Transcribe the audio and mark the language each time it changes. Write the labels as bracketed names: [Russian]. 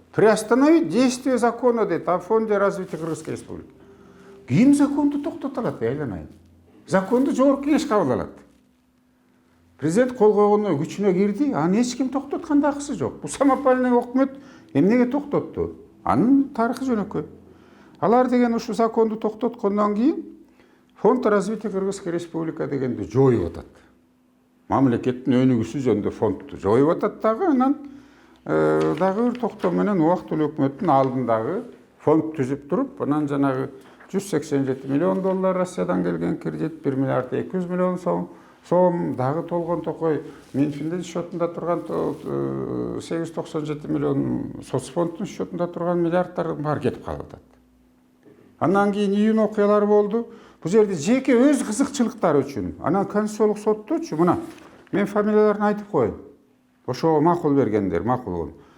[Russian] Приостановить действие закона [Kyrgyz] дейт [Russian] о фонде развития Кыргызской республики. [Kyrgyz] Ким законду токтота алат, айланайын? Законду жогорку кеңеш кабыл алат. Президент кол койгондон күчүнө кирди, аны эч ким токтоткан дагысы жок. Бул самопальный өкмөт эмнеге токтотту? Анын тарыхы жөнөкөй. Алар деген ушу законду токтоткондон кийин [Russian] фонд развития Кыргызской республика [Kyrgyz] дегенди жоюп атат. Мамлекеттин өнүгүүсү жөнүндө фондду жоюп атат дагы, анан дагы бир токтоо менен убактылуу өкмөттүн алдындагы фонд түзүп туруп, анан жанагы 187 миллион доллар Россиядан келген кредит, 1 миллиард 200 миллион сом дагы толгон токой Минфиндин счетунда турган 897 миллион соцфонддун счетунда турган миллиарддардын баары кетип калып атат. Андан кийин июнь окуялары болду. Бул жерде жеке өз кызыкчылыктары үчүн, анан Конституциялык соттучу, мына мен фамилияларын айтып коеюн. Ошого макул бергендер, макул болгон.